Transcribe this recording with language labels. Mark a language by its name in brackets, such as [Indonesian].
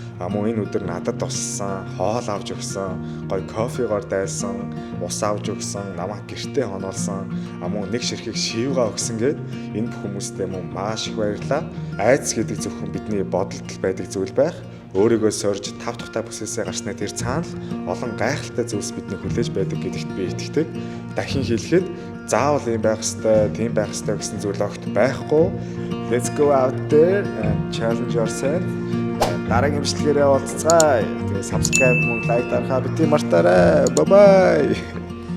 [Mongolian] Мөн энэ өдөр надад туссан, хоол авч өгсөн, гоё кофегоор дайлсан, ус авч өгсөн, намайг гэртээ хоноолсон, мөн нэг ширхэг шивгаа өгсөн гээд энэ бүх хүмүүстээ мөн маш их баярлалаа. Айдас гэдэг зөвхөн бидний бодолд байдаг зүйл байх. Өөрийгөө сорж тав тухтай бүсээсээ гарснаа тэр цаана олон гайхалтай зүйлс бидний хүлээж байдаг гэдэгт би итгэдэг. Дахин хэлэхэд заавал ийм байх ёстой, тийм байх ёстой гэсэн зүйл огт байхгүй. [English] Let's go out there and challenge yourself. [Mongolian] Дараагийн бичлэгээрээ уулзцгаая. Тэгээ subscribe мөн лайк дарахаа бити мартаарай. [English] Bye bye.